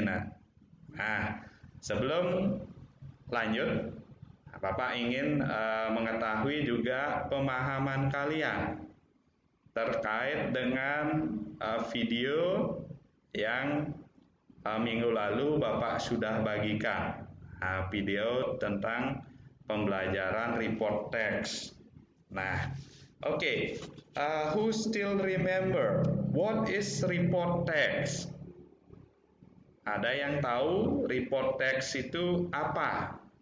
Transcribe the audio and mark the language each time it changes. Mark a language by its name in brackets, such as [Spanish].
[Indonesian] Nah, sebelum lanjut, Bapak ingin mengetahui juga pemahaman kalian terkait dengan video yang minggu lalu Bapak sudah bagikan, video tentang pembelajaran report text. Nah, okay. [English] Who still remember what is report text? [Indonesian] Ada yang tahu report text itu apa?